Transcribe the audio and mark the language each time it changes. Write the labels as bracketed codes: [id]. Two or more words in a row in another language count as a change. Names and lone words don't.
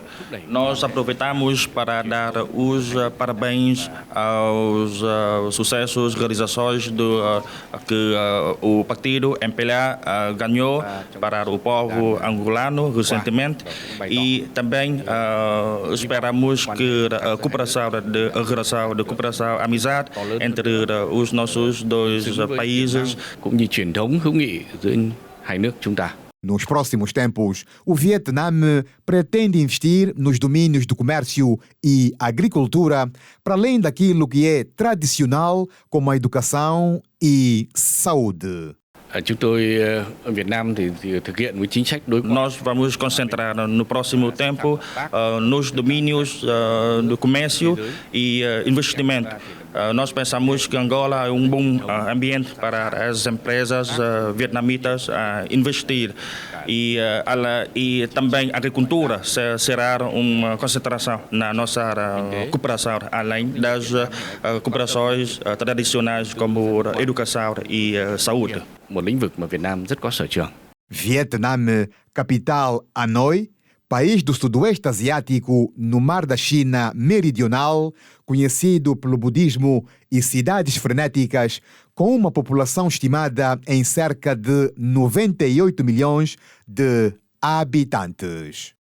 [pt] Nós aproveitamos para dar os parabéns aos sucessos, realizações que o partido MPLA ganhou para o povo angolano recentemente e também esperamos que a cooperação de cooperação, amizade entre os nossos dois países [vi] cũng như truyền thống hữu nghị giữa hai nước chúng ta. [pt] Nos próximos tempos, o Vietnã pretende investir nos domínios do comércio e agricultura, para além daquilo que é tradicional, como a educação e saúde. [vi] Chúng tôi ở Việt Nam thì thực hiện chính sách đối ngoại. [pt] Nós vamos concentrar no próximo tempo nos domínios do comércio e investimento. Nós pensamos que Angola é bom ambiente para as empresas vietnamitas investir e também a agricultura será uma concentração na nossa cooperação, além das cooperações tradicionais como educação e saúde. [vi] Một lĩnh vực mà Việt Nam rất có sở trường. [pt] Vietnã, capital Hanoi, país do sudoeste asiático no Mar da China Meridional, conhecido pelo budismo e cidades frenéticas, com uma população estimada em cerca de 98 milhões de habitantes.